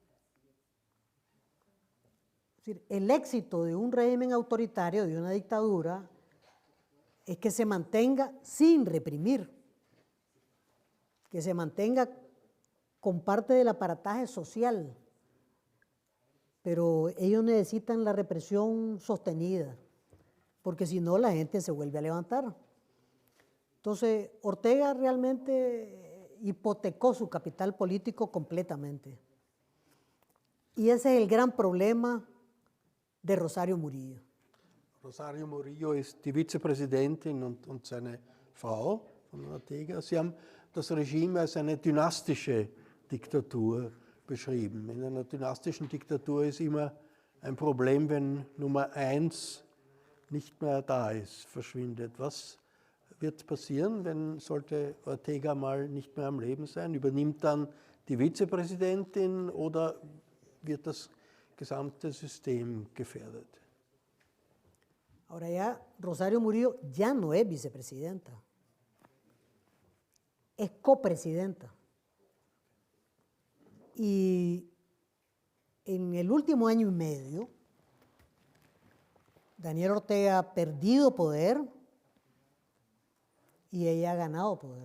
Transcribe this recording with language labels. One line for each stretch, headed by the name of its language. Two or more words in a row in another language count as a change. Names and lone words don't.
Spanish: Es decir, el éxito de un régimen autoritario, de una dictadura, es que se mantenga sin reprimir, que se mantenga con parte del aparataje social, pero ellos necesitan la represión sostenida, porque si no la gente se vuelve a levantar. Entonces, Ortega realmente hipotecó su capital político completamente. Y ese es el gran problema de Rosario Murillo.
German: Rosario Murillo ist die Vizepräsidentin und seine Frau von Ortega. Sie haben das Regime als eine dynastische Diktatur beschrieben. In einer dynastischen Diktatur ist immer ein Problem, wenn Nummer 1 nicht mehr da ist, verschwindet. Was wird passieren, wenn sollte Ortega mal nicht mehr am Leben sein? Übernimmt dann die Vizepräsidentin oder wird das gesamte System gefährdet?
Spanish: Ahora ya Rosario Murillo ya no es vicepresidenta, es copresidenta. Y en el último año y medio, Daniel Ortega ha perdido poder y ella ha ganado poder.